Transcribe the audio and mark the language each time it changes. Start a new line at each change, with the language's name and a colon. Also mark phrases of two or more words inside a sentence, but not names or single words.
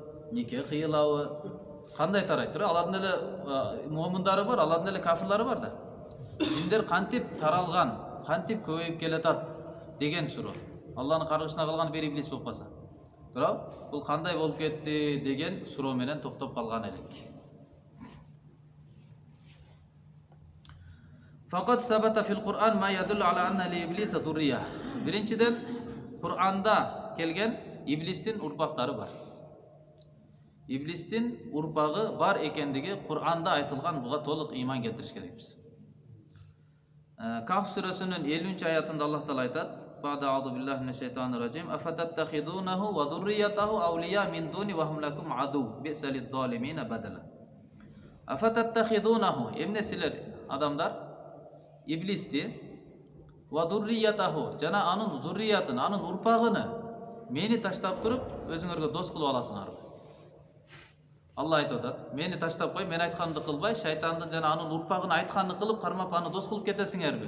Kyrgyz: Нике кыйылабы? Кандай тарайт? Алардын эле момундары бар, алардын эле кафирлары бар да. Жиндер кантип таралган, кантип көбөйүп келатат деген суроо. Алланын каргышына калган бир иблис болуп калса. Бул кандай болуп кетти деген суроо менен токтоп калган элек.
Arabic: فقد ثبت في القرآن ما يدل على أن لإبليس ذرية.
Kyrgyz: Биринчиден, Кур'анда келген иблистин урпактары бар. Иблистин урпагы бар экендиги Кур'анда айтылган, буга толук ыйман келтириш керекпиз. Кахф сүрөсүнүн 50-аятында Аллах Таала айтат:
Arabic: "بعد أعوذ بالله من الشيطان الرجيم. أفتتخذونه وذريته أولياء من دوني وهم لكم عدو. بئس للظالمين بدلا." Афататтахидунаху,
Kyrgyz: эмне силер адамдар иблисти
Arabic: وذريته,
Kyrgyz: жана анын зурриятын, анын урпагыны мени таштап туруп өзүңөргө дос кылып аласыңарбы? Алла айтып атат, мени таштап кой, мен айтканды кылбай, шайтандын жана анын урпагын айтканды кылып, кармап аны дос кылып кетесиңерби?